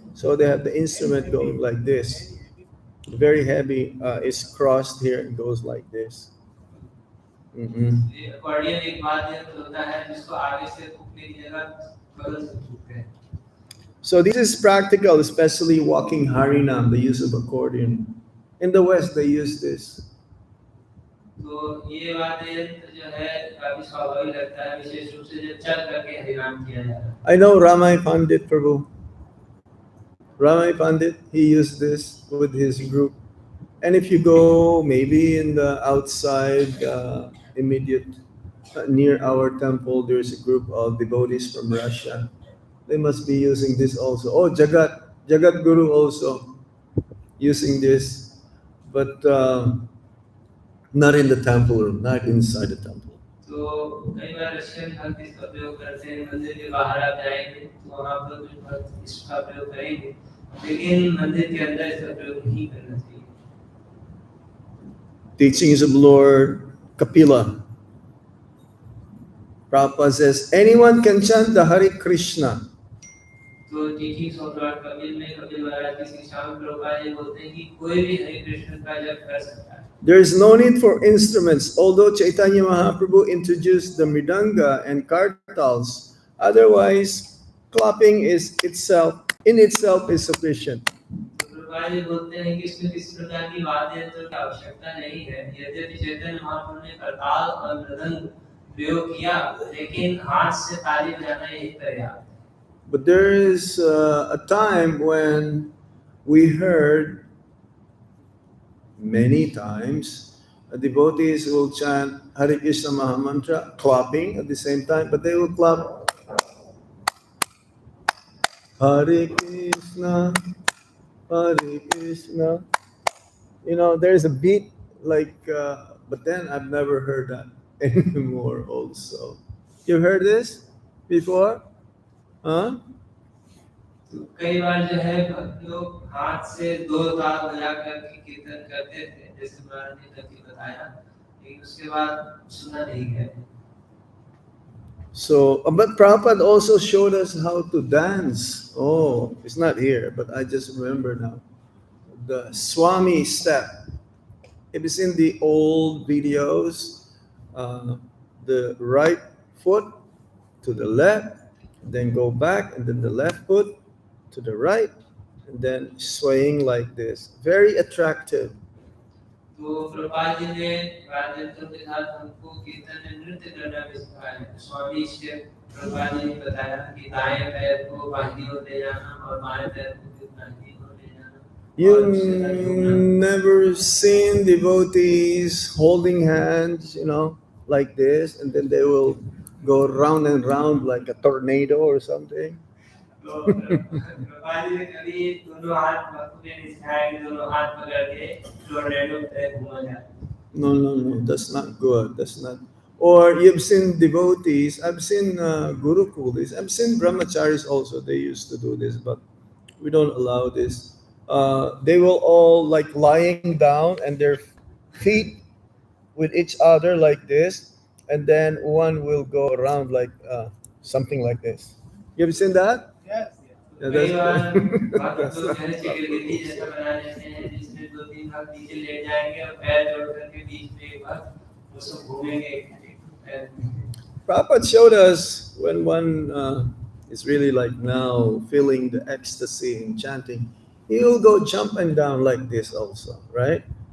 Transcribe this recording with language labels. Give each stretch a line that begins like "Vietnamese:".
English: So they have the instrument going like this. Very heavy. It's crossed here and goes like this. Mhm.
Hindi: ये accordion एक वाद्य यंत्र होता है जिसको आगे से फूंकने की जगह बगल से फूंकते हैं।
English: So this is practical, especially walking Harinam, the use of accordion. In the West, they use this.
Hindi: तो ये वाद्य यंत्र जो है काफी स्वाभाविक लगता है, विशेष रूप से जब चल करके हरिनाम किया जाता है।
English: I know Ramai Pandit Prabhu. Ramai Pandit, he used this with his group. And if you go maybe in the outside, immediate, near our temple, there's a group of devotees from Russia. They must be using this also. Oh, Jagat Guru also using this, but not in the temple room, not inside the temple.
Hindi: तो कई बार Russian भक्त इसका प्रयोग करते हैं, मंदिर के बाहर आप जाएंगे तो वहाँ पर कुछ भक्त इसका प्रयोग करेंगे, लेकिन मंदिर के अंदर इसका प्रयोग नहीं करना चाहिए।
English: Teachings of Lord Kapila. Prabhupada says, anyone can chant the Hare Krishna.
Hindi: तो टीचिंग्स ऑफ लॉर्ड कपिल में कपिल महाराज की शिक्षा में प्रभुपाद जी बोलते हैं कि कोई भी हरे कृष्ण का जप कर सकता है।
English: There is no need for instruments, although Chaitanya Mahaprabhu introduced the mridanga and kartals. Otherwise, clapping in itself is sufficient.
Hindi: Prabhupada ji बोलते हैं कि इसमें किसी प्रकार की वाद्य यंत्र की आवश्यकता नहीं है। यद्यपि चैतन्य महाप्रभु ने करताल और मृदंग प्रयोग किया, लेकिन हाथ से ताली बजाना यही पर्याप्त है।
English: But there is a time when we heard many times devotees will chant Hare Krishna Mahamantra, clapping at the same time, but they will clap Hare Krishna, Hare Krishna. You know, there's a beat like, but then I've never heard that anymore also. You heard this before? Huh?
Hindi: कई बार जो है भक्त लोग हाथ से दो ताल बजा करके कीर्तन करते थे, जैसे महाराज ने कभी बताया, लेकिन उसके बाद सुना नहीं गया।
English: So, but Prabhupada also showed us how to dance. Oh, it's not here, but I just remember now. The Swami step. It is in the old videos. The right foot to the left, then go back, and then the left foot to the right, and then swaying like this. Very attractive.
Hindi: तो प्रभुपाद जी ने वाद्य यंत्रों के साथ हमको कीर्तन में नृत्य करना भी सिखाया। स्वामी से प्रभुपाद जी ने बताया कि दाएं पैर को बाहिनी ओर ले जाना और बाएं पैर को भी बाहिनी ओर ले जाना।
English: You never seen devotees holding hands, like this, and then they will go round and round like a tornado or something.
Hindi: तो कृपा जी ने कभी दोनों हाथ बापू ने सिखाया कि दोनों हाथ पकड़ के टोर्नेडो पे घूमा जाए.
English: No, no, no, that's not good. That's not. Or you've seen devotees, I've seen gurukulis, I've seen brahmacharis also, they used to do this, but we don't allow this. They will all like lying down and their feet with each other like this, and then one will go around like something like this. You ever seen that? Yes, yes. Yeah,
Hindi: कई बार भक्त
English: that's
Hindi: लोग
English: not
Hindi: जो है चक्रगति जैसा बना लेते हैं जिसमें दो तीन भक्त नीचे लेट जाएंगे और पैर जोड़ करके बीच में एक भक्त उसको घूमेंगे एक पैर में.
English: Prabhupada showed us when one is really like now feeling the ecstasy in chanting, he will go jumping down like this also, right?